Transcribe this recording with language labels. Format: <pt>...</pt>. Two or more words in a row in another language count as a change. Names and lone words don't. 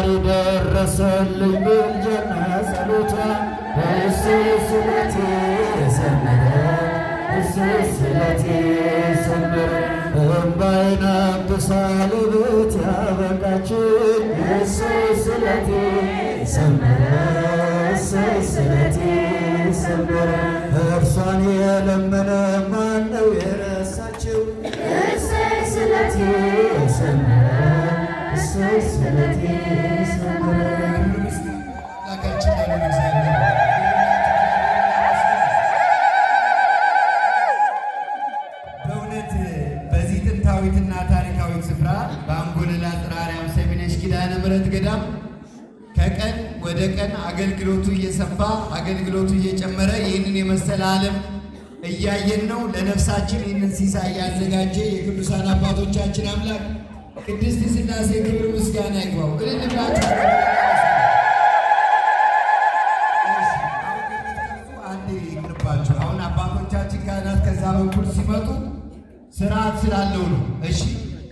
<am>ደረሰልኝ ምልጃና ጸሎቷ እሰይ ስለቴ ሰመረ እሰይ ስለቴ ሰመረ እምባዬን አብሳ ለቤት ያበቃችን እሰይ ስለቴ ሰመረ እሰይ ስለቴ ሰመረ እርሷን የለመነ ማነው የረሳችው? እሰይ ስለቴ ሰመረ እሰይ ስለቴ ሰመረ በእውነት በዚህ ጥንታዊትና ታሪካዊት ስፍራ በአንጎለላ ጽርሐ አርያም ሰሚነሽ ኪዳነ ምሕረት ገዳም ከቀን ወደ ቀን አገልግሎቱ እየሰፋ አገልግሎቱ እየጨመረ ይህንን የመሰለ ዓለም እያየን ነው። ለነፍሳችን ይህንን ሲሳይ ያዘጋጀ የቅዱሳን አባቶቻችን አምላክ ቅድስት ሥላሴ ክብር ምስጋና ይግባው። እልልላችሁ አንዴ ይቅርባችሁ። አሁን አባቶቻችን ካህናት ከዛ በኩል ሲመጡ ስርዓት ስላለው ነው። እሺ</am>